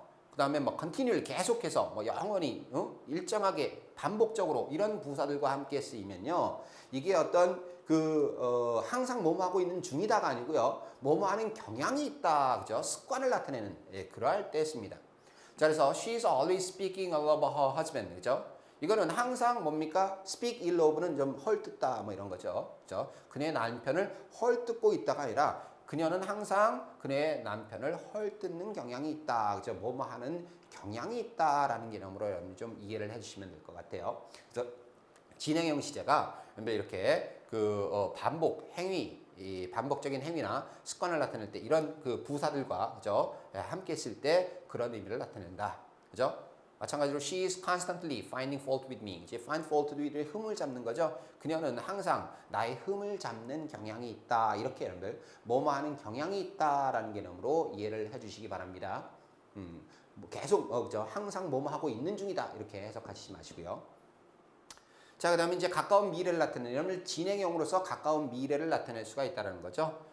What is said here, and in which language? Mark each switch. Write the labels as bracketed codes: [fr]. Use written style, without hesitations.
[ko] 그다음에 뭐 continually 계속해서 뭐 영원히 일정하게 반복적으로 이런 부사들과 함께 쓰이면요. 이게 어떤 항상 뭐뭐 하고 있는 중이다가 아니고요. 뭐뭐 하는 경향이 있다. 그죠? 습관을 나타내는 그러할 때 씁니다. 자, 그래서 [en] she's always speaking ill of her husband. [ko] 그죠? 이거는 항상 뭡니까? speak ill of는 좀 헐뜯다 뭐 이런 거죠. 그죠? 그녀의 남편을 헐뜯고 있다가 아니라 그녀는 항상 그녀의 남편을 헐뜯는 경향이 있다. 그죠? 뭐뭐 하는 경향이 있다라는 개념으로 여러분 좀 이해를 해주시면 될 것 같아요. 그래서 진행형 시제가 이렇게 반복 행위, 이 반복적인 행위나 습관을 나타낼 때 이런 부사들과 그죠? 함께 쓸 때 그런 의미를 나타낸다. 그죠? 마찬가지로 [en] she is constantly finding fault with me. [ko] 이제 find fault with의 흠을 잡는 거죠. 그녀는 항상 나의 흠을 잡는 경향이 있다. 이렇게 여러분들 뭐뭐 하는 경향이 있다라는 개념으로 이해를 해주시기 바랍니다. 뭐 계속 그죠? 항상 뭐뭐 하고 있는 중이다. 이렇게 해석하시지 마시고요. 자, 그다음에 이제 가까운 미래를 나타내는 여러분들 진행형으로서 가까운 미래를 나타낼 수가 있다는 거죠.